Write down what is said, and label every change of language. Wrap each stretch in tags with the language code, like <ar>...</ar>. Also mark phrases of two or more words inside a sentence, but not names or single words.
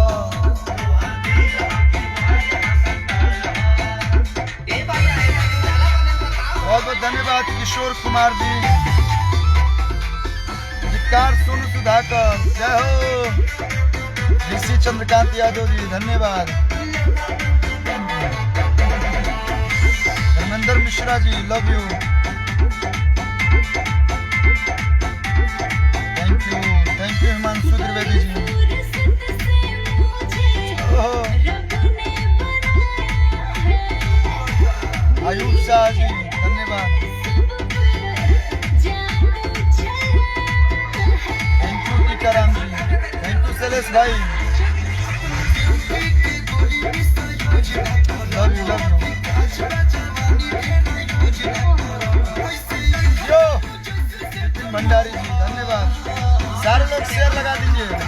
<hi>बहुत बहुत धन्यवाद किशोर कुमार जी, गीतकार सोनू सुधाकर, जय हो ऋषि चंद्रकांत यादव जी, धन्यवाद धर्मेंद्र मिश्रा जी,</hi> <en>love you, thank you</en> <hi>हिमांशु त्रिवेदी जी, आयुब शाह जी, धन्यवाद,</hi> <en>thank you</en> <hi>टीकाराम जी,</hi> <en>thank you</en> <hi>शैलेश भाई,</hi> <en>love you</en> <hi>यो नितिन भंडारी जी, धन्यवाद, सारे लोग शेयर लगा दीजिए।</hi>